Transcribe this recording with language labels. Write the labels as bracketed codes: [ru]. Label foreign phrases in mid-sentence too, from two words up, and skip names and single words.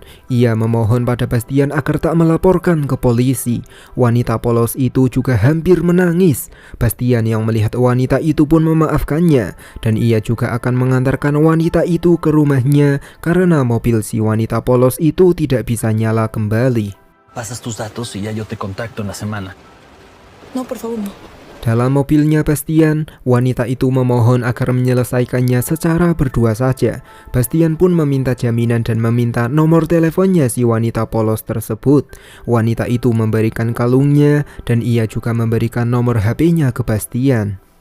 [id] Ia memohon pada Bastian agar tak melaporkan ke polisi. Wanita polos itu juga hampir menangis. Bastian yang melihat wanita itu pun memaafkannya. Dan ia juga akan mengantarkan wanita itu ke rumahnya karena mobil si wanita polos itu tidak bisa nyala kembali. [es] Pasas tus datos y ya yo te contacto en la semana. No, por favor, no. [id] Dalam mobilnya Bastian, wanita itu memohon agar menyelesaikannya secara berdua saja. Bastian pun meminta jaminan dan meminta nomor teleponnya si wanita polos tersebut. Wanita itu memberikan kalungnya dan ia juga memberikan nomor HP-nya ke Bastian.